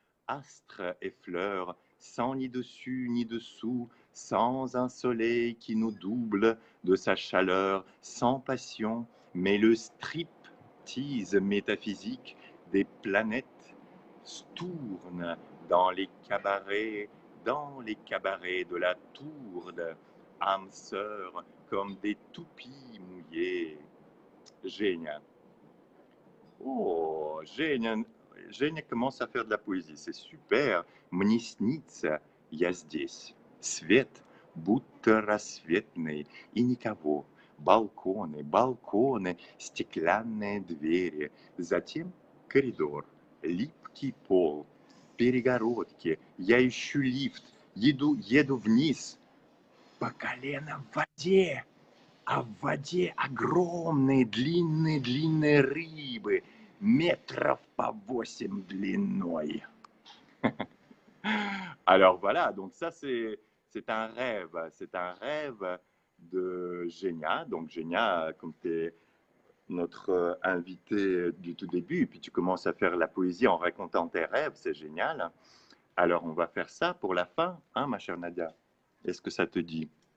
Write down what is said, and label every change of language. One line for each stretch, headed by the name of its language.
French: Astres et fleurs, sans ni dessus ni dessous, sans un soleil qui nous double de sa chaleur, sans passion, mais le striptease métaphysique des planètes tourne dans les cabarets de la tourde, âmes sœurs comme des toupies mouillées. Génial. Oh, Женя commence à faire de la poésie, c'est super.
Russian: Мне снится, я здесь. Свет будто рассветный, и никого. Балконы, балконы, стеклянные двери. Затем коридор, липкий пол, перегородки. Я ищу лифт, еду вниз. По колено в воде. А в воде огромные длинные рыбы, метров по 8 длиной.
French: Alors voilà, donc ça c'est un rêve de Génia. Donc Génia, comme tu es notre invité du tout début, et puis tu commences à faire la poésie en racontant tes rêves, c'est génial. Alors on va faire ça pour la fin, hein, ma chère Nadia? Est-ce que ça te dit?